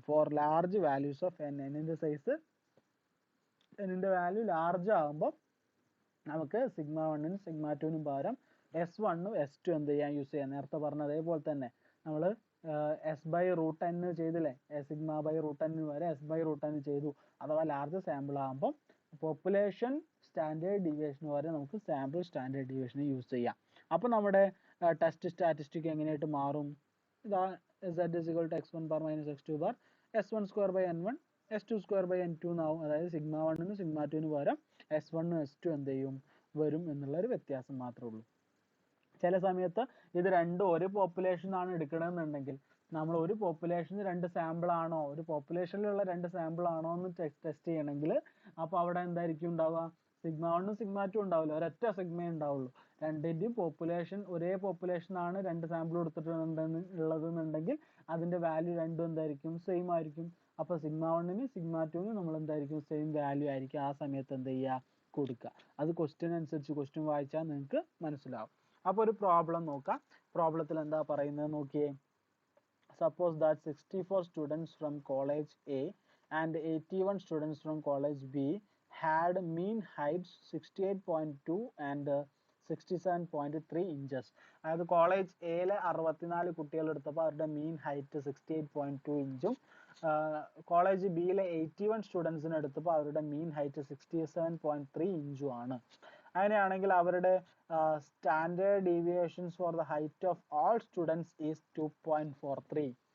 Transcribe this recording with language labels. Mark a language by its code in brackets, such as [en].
[ml] For large values of n, ന്റെ size ന്റെ value large ആകുമ്പോൾ നമുക്ക് സിഗ്മ 1നും സിഗ്മ 2നും പകരം S1ഉം S2 എന്ത് ചെയ്യാൻ യൂസ് ചെയ്യാം. നേരത്തെ പറഞ്ഞ അതേപോലെ തന്നെ നമ്മൾ എസ് ബൈ റൂട്ട് n ചെയ്തില്ലേ, സിഗ്മ ബൈ റൂട്ട് n വരെ എസ് ബൈ റൂട്ട് n ചെയ്തു. അഥവാ ലാർജ് സാമ്പിൾ ആകുമ്പോൾ പോപ്പുലേഷൻ സ്റ്റാൻഡേർഡ് ഡീവിയേഷൻ വരെ നമുക്ക് സാമ്പിൾ സ്റ്റാൻഡേർഡ് ഡീവിയേഷൻ യൂസ് ചെയ്യാം. അപ്പോൾ നമ്മുടെ ടെസ്റ്റ് സ്റ്റാറ്റിസ്റ്റിക് എങ്ങനെയായിട്ട് മാറും, ഇതാ [en] z is equal to x1 bar minus x2 bar s1 square by n1 s2 square by n2 [ml] എന്നാവും. അതായത് സിഗ്മ 1നും സിഗ്മ 2നും പകരം S1ഉം S2 എന്ത് ചെയ്യും, വരും എന്നുള്ള ഒരു വ്യത്യാസം മാത്രമേ ഉള്ളൂ. ചില സമയത്ത് ഇത് രണ്ടും ഒരു പോപ്പുലേഷൻ ആണ് എടുക്കണമെന്നുണ്ടെങ്കിൽ നമ്മൾ ഒരു പോപ്പുലേഷന് രണ്ട് സാമ്പിൾ ആണോ, ഒരു പോപ്പുലേഷനിലുള്ള രണ്ട് സാമ്പിൾ ആണോ എന്ന് ടെസ്റ്റ് ചെയ്യണമെങ്കിൽ അപ്പോൾ അവിടെ എന്തായിരിക്കും ഉണ്ടാവുക, സിഗ്മ 1ഉം സിഗ്മ 2 ഉണ്ടാവില്ല, ഒരൊറ്റ സിഗ്മ ഉണ്ടാവുള്ളൂ. രണ്ടിൻ്റെയും പോപ്പുലേഷൻ ഒരേ പോപ്പുലേഷൻ ആണ്, രണ്ട് സാമ്പിൾ ഉള്ളതെന്നുണ്ടെങ്കിൽ അതിൻ്റെ വാല്യൂ രണ്ടും എന്തായിരിക്കും, സെയിം ആയിരിക്കും. അപ്പോൾ സിഗ്മ 1നും സിഗ്മ 2നും നമ്മൾ എന്തായിരിക്കും, സെയിം വാല്യൂ ആയിരിക്കും. ആ സമയത്ത് എന്ത് ചെയ്യുക, കൊടുക്കുക. അത് ക്വസ്റ്റ്യൻ അനുസരിച്ച് ക്വസ്റ്റ്യൻ വായിച്ചാൽ നിങ്ങൾക്ക് മനസ്സിലാവും. അപ്പോൾ ഒരു പ്രോബ്ലം നോക്കാം. പ്രോബ്ലത്തിൽ എന്താ പറയുന്നത് നോക്കിയേ. [en] Suppose that 64 students from college A and 81 students from college B had mean heights 68.2 and 67.3 inches. [ml] അതായത് കോളേജ് എയിലെ 64 കുട്ടികൾ എടുത്തപ്പോൾ അവരുടെ മീൻ ഹൈറ്റ് 68.2 ഇഞ്ചും കോളേജ് ബിയിലെ 81 സ്റ്റുഡൻസിന് എടുത്തപ്പോൾ അവരുടെ മീൻ ഹൈറ്റ് 67.3 ഇഞ്ചും ആണ്. അങ്ങനെയാണെങ്കിൽ അവരുടെ standard deviations for the height of all students is 2.43.